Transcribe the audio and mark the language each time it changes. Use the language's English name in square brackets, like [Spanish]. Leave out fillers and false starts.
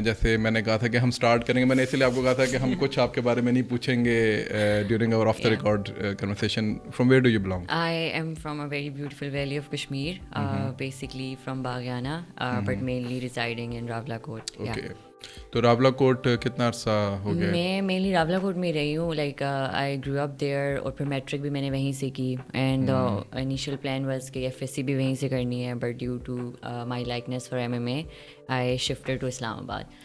[Urdu] جیسے میں نے کہا تھا کہ ہم اسٹارٹ کریں گے, میں نے اسی لیے آپ کو کہا تھا کہ ہم کچھ آپ کے بارے میں نہیں پوچھیں گے [English] During our off the record conversation. From where do you belong? I am from a very beautiful valley of Kashmir, basically from Baghiana, but mainly residing in Rawalakot. Okay. [Urdu] تو راولا کوٹ کتنا عرصہ ہو گیا؟ میں مینلی راولا کوٹ میں رہی ہوں. [English] like I grow up there, [Urdu] اور پھر میٹرک بھی میں نے وہیں سے کی, [English] and initial plan was [Urdu] کہ FSC بھی وہیں سے کرنی ہے, [English] But due to my likeness for MMA I shifted to Islamabad.